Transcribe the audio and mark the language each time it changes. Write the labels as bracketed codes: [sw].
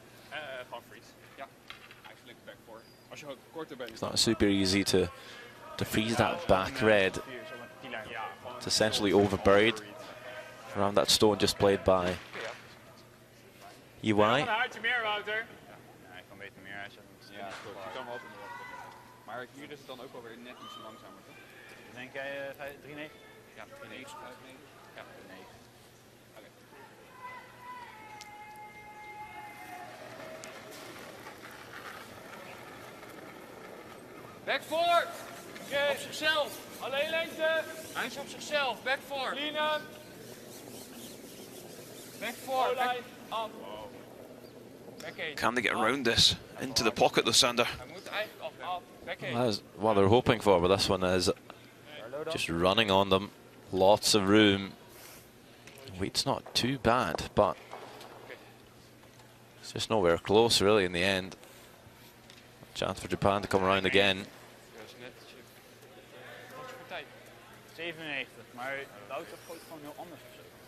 [nl] Gewoon freeze. Ja, eigenlijk back 4. Als je korter bent. [en] It's not super easy to freeze that back red. It's essentially overburied around that stone just played by Iwai. [nl] Een haartje meer, Wouter. Ja, ik kan beter meer als je Ja, klopt. Je kan wel altijd nog wat. Maar hier is het dan ook wel weer net iets langzamer, toch? Denk jij 3-9? Ja, 3-9, 5-9. Ja, 9. Oké. Back 4. Op zichzelf. Alleen lengte. Hij is op zichzelf. Back 4. Clean hem. Back 4. Back up. Back 8. [en] Can they get around this? Into the pocket though, Sander. [nl] Hij moet eigenlijk op. Back 8. [en] That's what they're hoping for, but this one is just running on them. Lots of room. Weight's not too bad, but it's just nowhere close really in the end. Chance for Japan to come around again. [nl] 97, maar Wouter gooit gewoon heel anders of zo.